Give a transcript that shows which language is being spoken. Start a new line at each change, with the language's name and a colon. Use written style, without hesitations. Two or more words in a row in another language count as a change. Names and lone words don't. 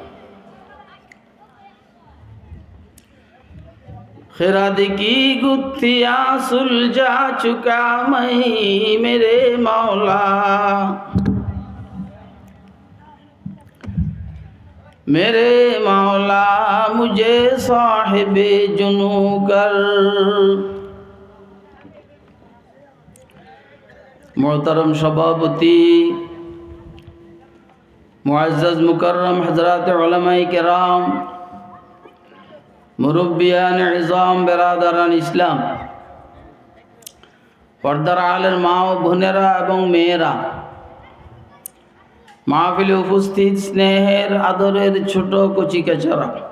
Urdu: خرد کی گتھیاں سلجھا چکا میں میرے مولا میرے مولا مجھے صاحب جنوں کر محترم সভাপতি
Bangla: মুআজ্জাজ মুকাররম হযরত উলামায়ে কেরাম মুরব্বিয়ান ইজাম বেরাদারান ইসলাম পর্দার আলের মা ও বোনেরা এবং মেয়েরা মাহফিলে উপস্থিত স্নেহের আদরের ছোট কচিকাচারা